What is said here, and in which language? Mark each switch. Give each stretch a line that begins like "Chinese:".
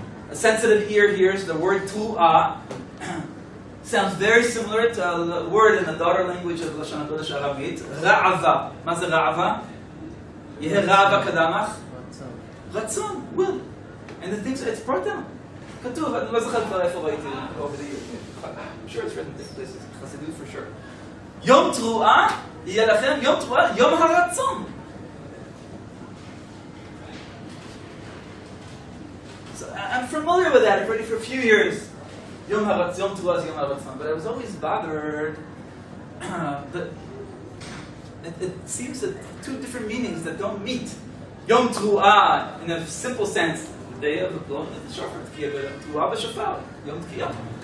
English: A sensitive ear hears the word Teruah. Sounds very similar to a word in the daughter language of Lashon HaKodesh Aramit.
Hebrew: Ra'ava. Ma ze Ra'ava? Yeh Ra'ava kadamach? Ratzon,
English: will. And the things, it's brought down.
Hebrew: כתוב, אני לא זוכר כבר איפה ראיתי
English: over the years. I'm sure it's written in places, חסידות for sure.
Hebrew: יום תרועה, יהיה לכם יום תרועה, יום הרצון.
English: So I'm familiar with that already for a few years. Yom Teruah is Yom HaRatzon. But I was always bothered that it seems that two different meanings that don't meet. Yom Teruah, in a simple sense, the day of the blowing of the shofar, Teruah b'shofar, Yom Tekiah.